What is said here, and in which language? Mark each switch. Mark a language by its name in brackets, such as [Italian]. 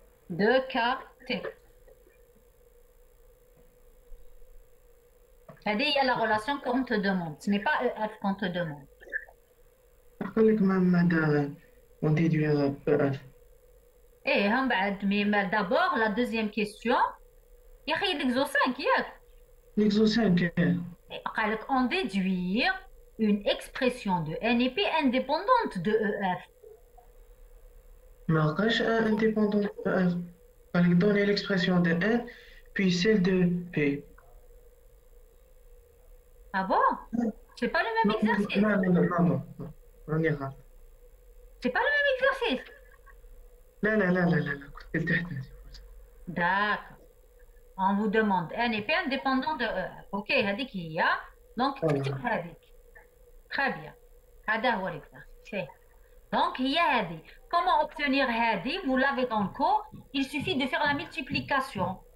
[French] De KT. [Arabic] هذه هي [French] la relation qu'on te demande. Ce n'est pas EF qu'on te demande. [Arabic] قال لك ما هذا [French] on déduire EF. Et [Arabic] هم بعد [French] mais d'abord la deuxième question. [Arabic] يا أخي l'exo 5 ياك. [French] L'exo 5 [Arabic] قال لك [French] on déduire une expression de N et P indépendante de EF. [Arabic] ما بقاش [French] indépendant de EF. [Arabic] قال لك [French] donner l'expression de N puis celle de P. Ah bon? C'est pas le même exercice. [Arabic] Non. راني غلط. [French] C'est pas le même exercice. [Arabic] لا كنت تحت. [French] D'accord. On vous demande N et P indépendant de EF. [Arabic] Ok, هذيك هي. [French] Donc [Arabic] تكتب هذيك. [French] Très bien. [Arabic] هذا هو [French] l'exercice. [Arabic] Donc هي هذه. [French] Comment obtenir [Arabic] هذه? [French] Vous l'avez dans le cours. Il suffit de faire la multiplication.